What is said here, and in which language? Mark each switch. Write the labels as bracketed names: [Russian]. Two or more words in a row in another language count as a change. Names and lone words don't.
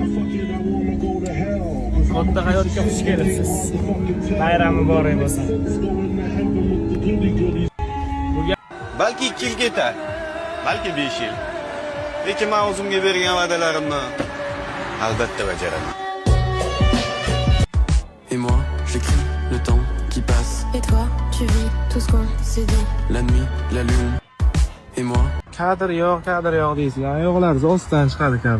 [Uzbek] Katta hayotga xush kelibsiz. Bayram muborak bo'lsin. Balki 2 yil ketar, balki 5 yil. Lekin men o'zimga bergan va'dalarimni albatta bajaraman. [French] Et moi, j'écris le temps qui passe. Et toi, tu vis tout ce qu'on s'est dit. La nuit, la lune. Et moi, [Uzbek] Kadr yo'q deysizlar. Yo'qlar ostdan chiqadi kadr.